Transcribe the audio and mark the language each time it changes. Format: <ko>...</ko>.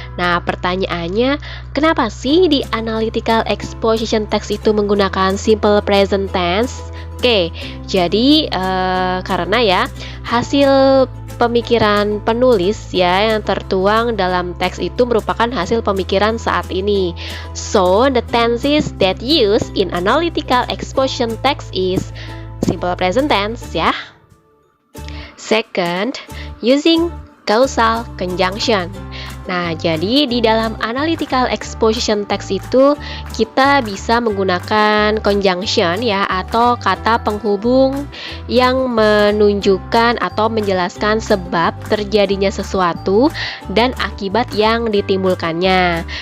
<id>Nah, pertanyaannya, kenapa sih di analytical exposition text itu menggunakan simple present tense? Oke, jadi karena ya hasil pemikiran penulis ya yang tertuang dalam teks itu merupakan hasil pemikiran saat ini.</id> <en>So, the tenses that used in analytical exposition text is simple present tense ya. Second, using causal conjunction.</en> <id>Nah, jadi di dalam analytical exposition text itu kita bisa menggunakan conjunction ya atau kata penghubung yang menunjukkan atau menjelaskan sebab terjadinya sesuatu dan akibat yang ditimbulkannya.</id>